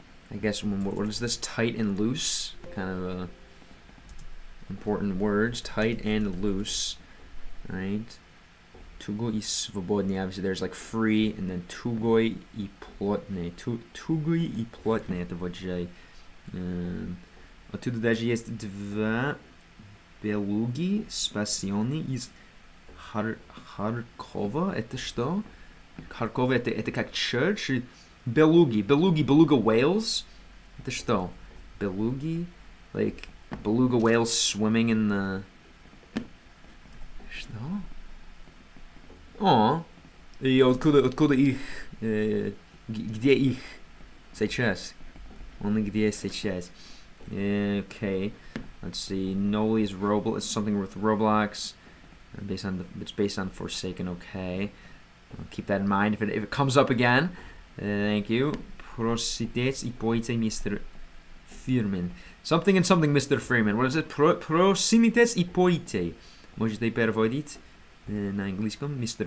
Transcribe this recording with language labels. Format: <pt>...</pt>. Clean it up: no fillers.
<en>I guess what is this? Tight and loose, kind of important words. Tight and loose, right?</en> <ru>Туго и свободный.</ru> <en>Obviously, there's like free, and then</en> <ru>тугой и плотный. Тугой и плотный. Это вот же. Оттуда даже есть 2 белуги спасенные из Харькова. Это что? Харькова это как church.</ru> <en>Beluga whales.</en> <ru>Это что?</ru> <en>Belugi? Like beluga whales swimming in the...</en> <ru>Что? И откуда их, где их сейчас? Only где сейчас.</ru> <en>Okay, let's see. Noli's Roblox is something with Roblox. It's based on Forsaken. Okay, I'll keep that in mind if it comes up again. Thank you. Proximiteitspojite Mr. Freeman. Something and something Mr. Freeman. What is it? Proximiteitspojite.</en> <ru>Можете переводить на английском Mr.</ru>